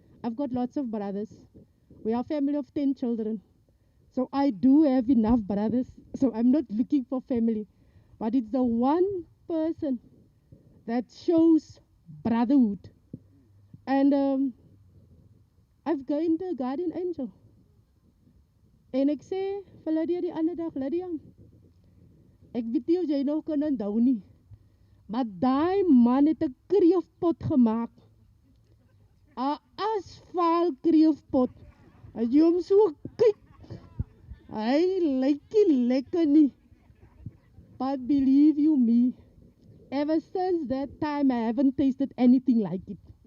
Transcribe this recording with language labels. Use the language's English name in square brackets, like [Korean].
[English] I've got lots of brothers. We are a family of 10 children. So I do have enough brothers, so I'm not looking for family. But it's the one person that shows brotherhood. And I've gained a guardian angel. [Afrikaans] En ek sê vir Lydia die ander dag, Lydia, ek weet nie of jy nog kan onthou nie, maar daai man het 'n kreefpot gemaak. 'n Asfaal kreefpot. As jy hom so kyk, hy lyk nie lekker nie. [English] But believe you me, ever since that time I haven't tasted anything like it.